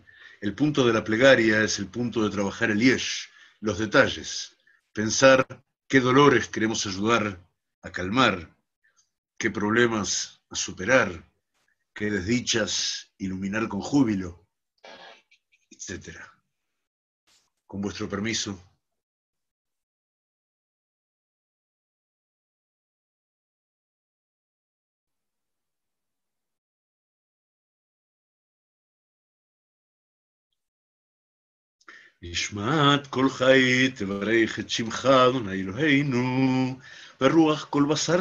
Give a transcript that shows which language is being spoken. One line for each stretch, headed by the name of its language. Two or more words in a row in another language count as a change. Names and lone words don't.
Spanish: El punto de la plegaria es el punto de trabajar el yesh, los detalles, pensar qué dolores queremos ayudar a calmar, qué problemas a superar, qué desdichas iluminar con júbilo, etc. Con vuestro permiso.
Hebrew: נשמת כל חי תברך את שמך אדוני אלוהינו, ברוח כל בשר